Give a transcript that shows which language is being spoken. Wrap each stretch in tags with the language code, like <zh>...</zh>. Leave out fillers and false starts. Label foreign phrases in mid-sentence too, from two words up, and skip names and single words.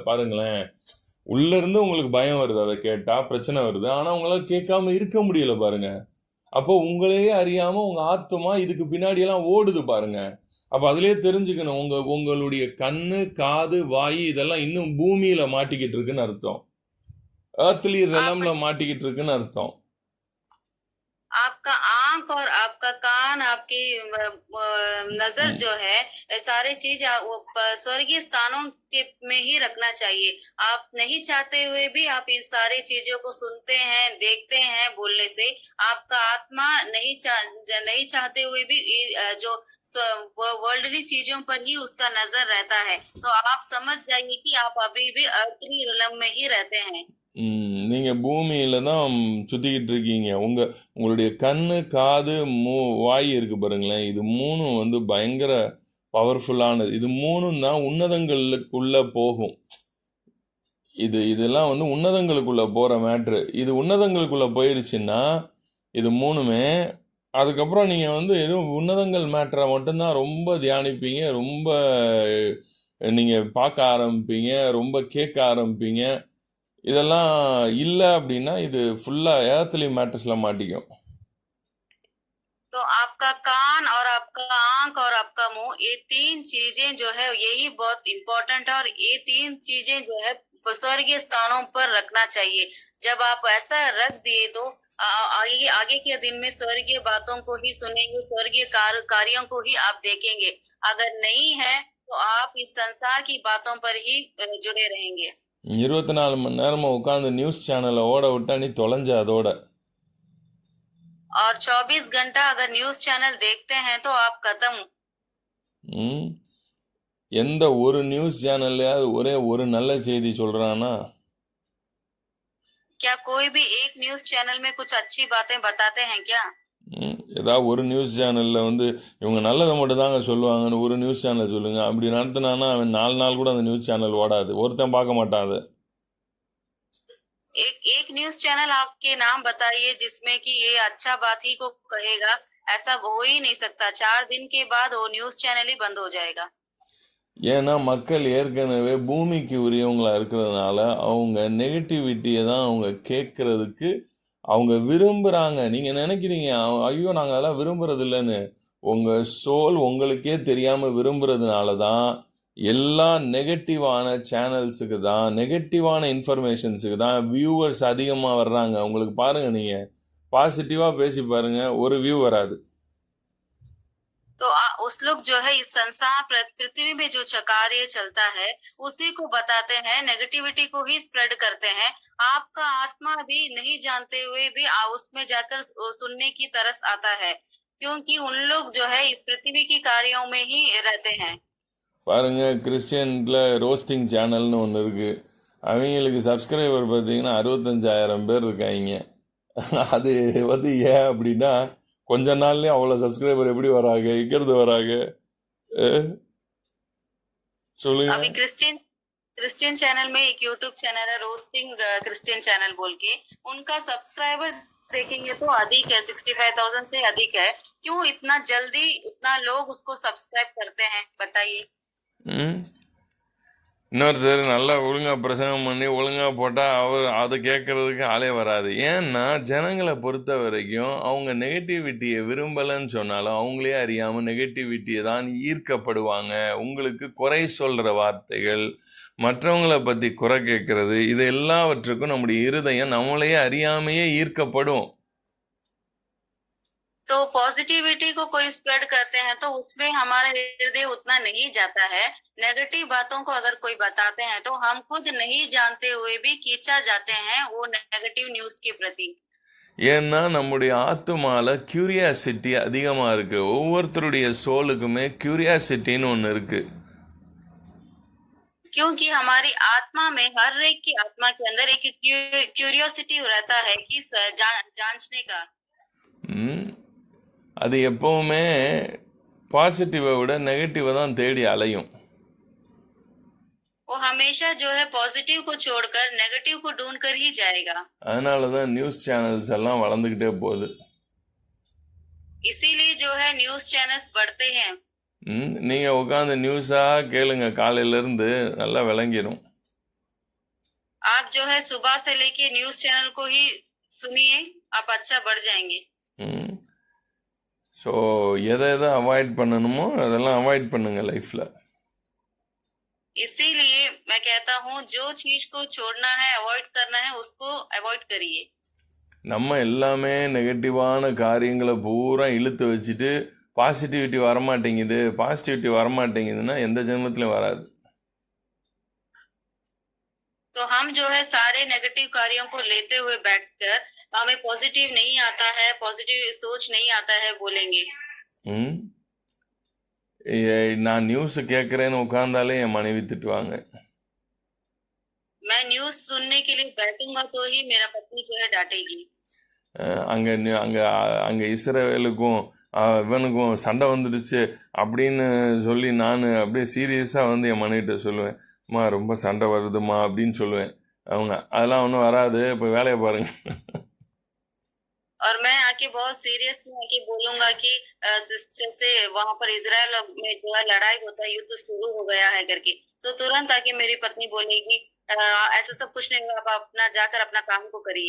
<ta>பாருங்களேன், உள்ள இருந்து உங்களுக்கு பயம் வருது, அதை கேட்டா பிரச்சனை வருது, ஆனா உங்களால கேட்காம இருக்க முடியல. பாருங்க, அப்போ உங்களையே அறியாம உங்க ஆத்துமா இதுக்கு பின்னாடி எல்லாம் ஓடுது. பாருங்க, அப்ப அதுலயே தெரிஞ்சுக்கணும் உங்களுடைய கண்ணு, காது, வாய் இதெல்லாம் இன்னும் பூமியில மாட்டிக்கிட்டு இருக்குன்னு அர்த்தம்.</ta> <en>earthly realmla</en> <ta>மாட்டிக்கிட்டு இருக்குன்னு அர்த்தம்.</ta> <hi>आपका आंख और आपका कान, आपकी नजर जो है, सारे चीज स्वर्गीय स्थानों के में ही रखना चाहिए। आप नहीं चाहते हुए भी आप इन सारी चीजों को सुनते हैं, देखते हैं। बोलने से आपका आत्मा नहीं चाहते हुए भी जो वर्ल्डली चीजों पर ही उसका नजर रहता है। तो आप समझ जाइए कि आप अभी भी</hi> <en>earthly realm</en> <hi>में ही रहते हैं।</hi> <ta>நீங்க பூமியில தான் சுத்திக்கிட்டு இருக்கீங்க. உங்களுடைய கண்ணு, காது, வாய் இருக்கு பாருங்களேன், இது மூணும் வந்து பயங்கர பவர்ஃபுல்லானது. இது மூணும் தான் உன்னதங்களுக்குள்ள போகும். இதெல்லாம் வந்து உன்னதங்களுக்குள்ள போற மேட்ரு. இது உன்னதங்களுக்குள்ள போயிருச்சுன்னா இது மூணுமே, அதுக்கப்புறம் நீங்க வந்து எதுவும் உன்னதங்கள் மேட்டரை மட்டும்தான் ரொம்ப தியானிப்பீங்க, ரொம்ப நீங்க பார்க்க ஆரம்பிப்பீங்க, ரொம்ப கேட்க ஆரம்பிப்பீங்க. இதெல்லாம் இல்லை அப்படின்னா இது ஃபுல்லா</ta> <en>earthly mattersla</en> <ta>மாட்டிக்கும்.</ta> <hi>तो आपका कान और आपका आंख और आपका मुंह, ये तीन चीजें जो है यही बहुत इम्पोर्टेंट है, और ये तीन चीजें जो है स्वर्गीय स्थानों पर रखना चाहिए। जब आप ऐसा रख दिए तो आगे के दिन में स्वर्गीय बातों को ही सुनेंगे, स्वर्गीय कार्यों को ही आप देखेंगे। अगर नहीं है तो आप इस संसार की बातों पर ही जुड़े रहेंगे।</hi> <ta>24 மணி நேரமா உட்காந்து</ta> <en>news channelai</en> <ta>ஓட விட்டா நீ தொலைஞ்ச அதோட.</ta> <hi>और 24 घंटा अगर</hi> <en>news channel</en> <hi>देखते हैं तो आप खत्म।</hi> <ta>ம் எந்த ஒரு</ta> <en>news channellaiyavathu</en> <ta>ஒரே ஒரு நல்ல செய்தி சொல்றானா?</ta> <hi>क्या कोई भी एक</hi> <en>news channel</en> <hi>में कुछ अच्छी बातें बताते हैं क्या?</hi> <ta>ஏதாவது ஒரு</ta> <en>news channelil</en> <ta>வந்து இவங்க நல்லதை மட்டும் தாங்க சொல்லுவாங்கன்னு ஒரு</ta> <en>news channel</en> <ta>சொல்லுங்க. அப்படி நடத்தினான்னா அவன் 4 நாள் கூட அந்த</ta> <en>news channel</en> <ta>ஓடாது, ஒருத்தன் பார்க்க மாட்டான் அதை.</ta> <hi>एक</hi> <en>news channel</en> <hi>आपके नाम बताइए जिसमें कि ये अच्छा बात ही को कहेगा। ऐसा हो ही नहीं सकता, 4 दिन के बाद वो</hi> <en>news channel</en> <hi>ही बंद हो जाएगा।</hi> <ta>ஏன்னா மக்கள் ஏற்கனவே பூமிக்கு உரியவங்களா இருக்கிறதுனால அவங்க நெகட்டிவிட்டியை தான் அவங்க கேட்கறதுக்கு அவங்க விரும்புகிறாங்க. நீங்கள் நினைக்கிறீங்க ஐயோ நாங்கள் அதெல்லாம் விரும்புறது இல்லைன்னு. உங்கள் சோல் உங்களுக்கே தெரியாமல் விரும்புறதுனால தான் எல்லா நெகட்டிவான சேனல்ஸுக்கு தான், நெகட்டிவான இன்ஃபர்மேஷன்ஸுக்கு தான் வியூவர்ஸ் அதிகமாக வர்றாங்க. உங்களுக்கு பாருங்கள், நீங்கள் பாசிட்டிவாக பேசி பாருங்கள், ஒரு வியூ வராது.</ta> <hi>तो उस लोग जो है इस संसार पृथ्वी में जो कार्य चलता है उसी को बताते हैं, नेगेटिविटी को ही स्प्रेड करते हैं। आपका आत्मा भी नहीं जानते हुए भी उसमें जाकर सुनने की तरस आता है, क्योंकि उन लोग जो है इस पृथ्वी की कार्यों में ही रहते हैं।</hi> <ta>பாருங்க, கிறிஸ்டியன்ல</ta> <en>roasting channelnu</en> <ta>ஒன்று இருக்கு. அவங்களுக்கு சப்ஸ்கிரைபர் பார்த்தீங்கன்னா 65,000 பேர் இருக்காங்க. அது வந்து ஏன் அப்படின்னா கொஞ்ச நாள்லயே அவ்வளோ சப்ஸ்கிரைபர் எப்படி வராங்க, எங்கிறது வராங்க சொல்லுங்க.</ta> <hi>अभी क्रिश्चियन चैनल में एक</hi> <en>YouTube channel</en> <hi>है रोस्टिंग क्रिश्चियन चैनल बोल के, उनका सब्सक्राइबर देखेंगे तो अधिक है, 65,000 से अधिक है। क्यों इतना जल्दी इतना लोग उसको सब्सक्राइब करते हैं बताइए?</hi> <ta>இன்னொருத்தர் நல்லா ஒழுங்காக பிரசங்கம் பண்ணி ஒழுங்காக போட்டால் அவர் அதை கேட்கறதுக்கு ஆளே வராது. ஏன்னா ஜனங்களை பொறுத்த வரைக்கும் அவங்க நெகட்டிவிட்டியை விரும்பலைன்னு சொன்னாலும் அவங்களே அறியாமல் நெகட்டிவிட்டியை தான் ஈர்க்கப்படுவாங்க. உங்களுக்கு குறை சொல்கிற வார்த்தைகள், மற்றவங்களை பற்றி குறை கேட்கறது, இது எல்லாவற்றுக்கும் நம்முடைய இருதயம் நம்மளையே அறியாமையே ஈர்க்கப்படும்.</ta> <hi>तो पॉजिटिविटी को कोई स्प्रेड करते हैं तो उसमें हमारा हृदय उतना नहीं जाता है। नेगेटिव बातों को अगर कोई बताते हैं तो हम खुद नहीं जानते हुए भी खींचा जाते हैं वो</hi> <en>negative news</en> <hi>के प्रति।</hi> <ta>ஏன்னா நம்முடைய ஆத்துமால கியூரியாசிட்டி அதிகமாக இருக்கு. ஒவ்வொருத்தருடைய சோலுக்குமே கியூரியாசிட்டின்னு ஒன்று இருக்கு.</ta> <hi>क्योंकि हमारी आत्मा में हर एक की आत्मा के अंदर एक क्यूरियोसिटी रहता है कि जांचने का।</hi> <ta>அது எப்பவுமே பாசிட்டிவை விட நெகட்டிவை தான் தேடி அலையும்.</ta> <hi>वो हमेशा जो है पॉजिटिव को छोड़कर नेगेटिव को ढूंढ कर ही जाएगा।</hi> <ta>அதனால தான்</ta> <en>news channels</en> <ta>எல்லாம் வளர்ந்துக்கிட்டே போகுது.</ta> <hi>इसीलिए जो है</hi> <en>news channels</en> <hi>बढ़ते हैं।</hi> <ta>நீங்க உட்காந்து நியூஸா கேளுங்க, காலையில இருந்து நல்லா விளங்கிடும்.</ta> <hi>आप जो है सुबह से लेके</hi> <en>news channel</en> <hi>को ही सुनिए, आप अच्छा बढ़ जाएंगे।</hi> <ta>ஸோ எதை அவாய்ட் பண்ணணுமோ அதெல்லாம் அவாய்ட் பண்ணுங்க லைஃப்ல.</ta> <hi>इसीलिए मैं कहता हूँ जो चीज को छोड़ना है, अवॉइड करना है, उसको अवॉइड करिए।</hi> <ta>நம்ம எல்லாமே நெகட்டிவான காரியங்களை பூரா இழுத்து வச்சுட்டு பாசிட்டிவிட்டி வரமாட்டேங்குதுன்னா எந்த ஜென்மத்திலும் வராது.</ta> <hi>तो हम जो है सारे नेगेटिव कार्यों को लेते हुए बैठकर हमें पॉजिटिव नहीं आता है, पॉजिटिव सोच नहीं आता है बोलेंगे।</hi> <ta>நான் நியூஸ் கேட்கறேன்னு உட்கார்ந்தாலே என் மனைவி திட்டுவாங்க.</ta> <hi>मैं न्यूज सुनने के लिए बैठूंगा तो ही मेरा पत्नी जो है डांटेगी।</hi> <ta>அங்க அங்க அங்க இஸ்ரவேலுக்கும் இவனுக்கும் சண்டை வந்துடுச்சு அப்படின்னு சொல்லி நான் அப்படியே சீரியஸாக வந்து என் மனைவிட்ட சொல்லுவேன், அம்மா ரொம்ப சண்டை வருதுமா அப்படின்னு சொல்லுவேன். அவங்க அதெல்லாம் ஒன்றும் வராது, இப்போ வேலையை பாருங்க.</ta> <hi>और मैं आके बहुत सीरियस में आके बोलूंगा कि सिस्टर से वहां पर इजराइल में जो है लड़ाई होता है, युद्ध शुरू हो गया है करके, तो तुरंत आके मेरी पत्नी बोलेगी ऐसा सब कुछ नहीं होगा, आप अपना जाकर अपना काम को करिए।</hi>